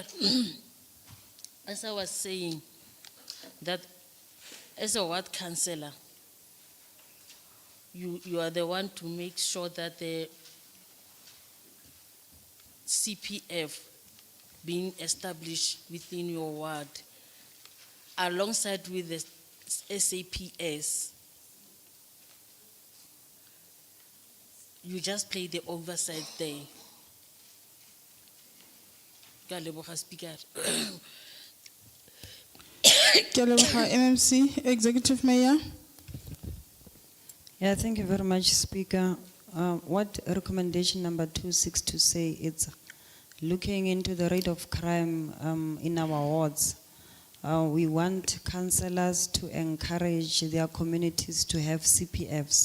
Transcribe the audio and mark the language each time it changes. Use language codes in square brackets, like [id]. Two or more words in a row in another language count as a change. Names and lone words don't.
[en] As I was saying, that as a ward councillor, you are the one to make sure that the CPF being established within your ward, alongside with the SAPS. You just play the oversight there. [tn] Ke a leboga, Speaker. Ke a leboga, [en] MMC, Executive Mayor. Yeah, thank you very much, Speaker. What recommendation number 262 say, it's looking into the rate of crime in our wards. We want councillors to encourage their communities to have CPFs.